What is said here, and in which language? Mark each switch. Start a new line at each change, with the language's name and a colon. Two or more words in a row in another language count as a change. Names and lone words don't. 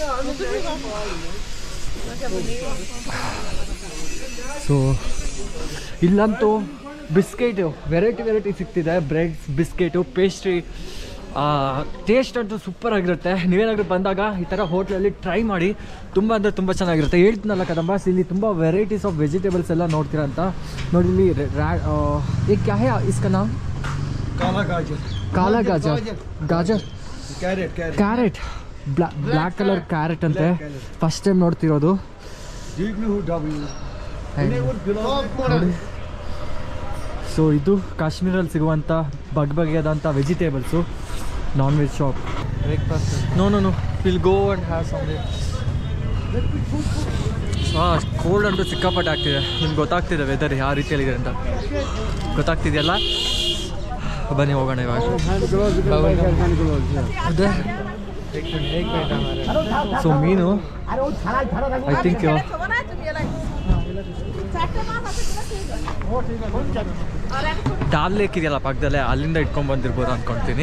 Kannada: ಸೊ ಇಲ್ಲಂತೂ ಬಿಸ್ಕೆಟು ವೆರೈಟಿ ಸಿಗ್ತಿದೆ.
English: breads, biscuits, pastry.
Kannada: ಟೇಸ್ಟ್ ಅಂತೂ ಸೂಪರ್ ಆಗಿರುತ್ತೆ. ನೀವೇನಾದರೂ ಬಂದಾಗ ಈ ಥರ ಹೋಟ್ಲಲ್ಲಿ ಟ್ರೈ ಮಾಡಿ. ತುಂಬ ಅಂದರೆ ತುಂಬ ಚೆನ್ನಾಗಿರುತ್ತೆ. ಹೇಳ್ತೀನಲ್ಲ ಕದಂಬಾಸ್, ಇಲ್ಲಿ ತುಂಬ
English: varieties of vegetables
Kannada: ಎಲ್ಲ ನೋಡ್ತೀರಾ ಅಂತ. ನೋಡಿ ಇಲ್ಲಿ
Hindi: ये क्या है इसका नाम? काला गाजर
Kannada: ಕ್ಯಾರೆಟ್
English: black color carrot
Kannada: ಅಂತೆ.
English: first time
Kannada: ನೋಡ್ತಿರೋದು. ಸೊ ಇದು ಕಾಶ್ಮೀರಲ್ಲಿ ಸಿಗುವಂಥ ಬಗೆಯಾದಂಥ ವೆಜಿಟೇಬಲ್ಸು.
English: non veg shop. breakfast now will go and have something.
Kannada: ಕೋಲ್ಡ್ ಅಂತೂ ಸಿಕ್ಕಾಪಟ್ಟೆ ಆಗ್ತಿದೆ. ನಿಮ್ಗೆ ಗೊತ್ತಾಗ್ತಿದೆ ವೆದರ್ ಯಾವ ರೀತಿಯಲ್ಲಿದೆ ಅಂತ ಗೊತ್ತಾಗ್ತಿದೆಯಲ್ಲ. ಬನ್ನಿ ಹೋಗೋಣ ಇವಾಗ. ಅದೇ ಸೊ ಮೀನು
English: I think
Kannada: ಡಾಲ್ ಲೇಕ್ ಇದೆಯಲ್ಲ ಪಕ್ಕದಲ್ಲೇ, ಅಲ್ಲಿಂದ ಇಟ್ಕೊಂಡು ಬಂದಿರ್ಬೋದು ಅಂದ್ಕೊಳ್ತೀನಿ.